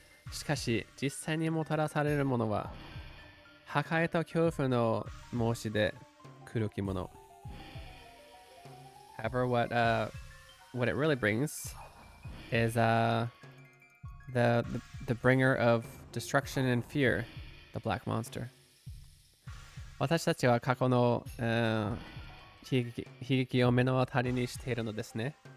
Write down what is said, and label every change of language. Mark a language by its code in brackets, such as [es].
[ja] しかし、実際にもたらされるものは、破壊と恐怖の申し出、黒きもの。 [en] However, what it really brings is the bringer of destruction and fear, the black monster. [ja] 私たちは過去の悲劇を目の当たりにしているのですね。